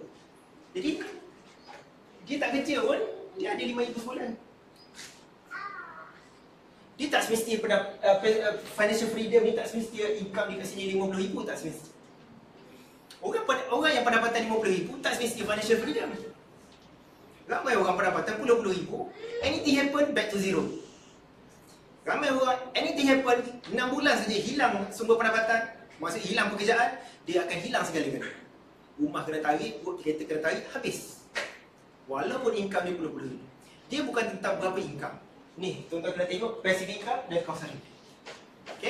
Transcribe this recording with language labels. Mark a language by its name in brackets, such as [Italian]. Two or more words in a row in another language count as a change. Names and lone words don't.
[Malay] Jadi dia tak kerja pun dia ada RM5,000 sebulan. Dia tak semesti [English] financial freedom [Malay] ni tak semesti income dia kat sini RM50,000, tak semesti. Orang yang pendapatan RM50,000 tak semesti [English] financial freedom. [Malay] Ramai orang pendapatan RM10,000, [English] anything happen back to zero. [Malay] Ramai orang [English] anything happen [Malay] 6 bulan saja hilang sumber pendapatan, maksudnya hilang pekerjaan, dia akan hilang segala-galanya. Rumah kena tarik, kereta kena tarik, habis. Walaupun income dia RM10,000. Dia bukan tentang berapa income. Ni, tuan-tuan kena tengok [English] passive income [Malay] dan kos hari. Okey.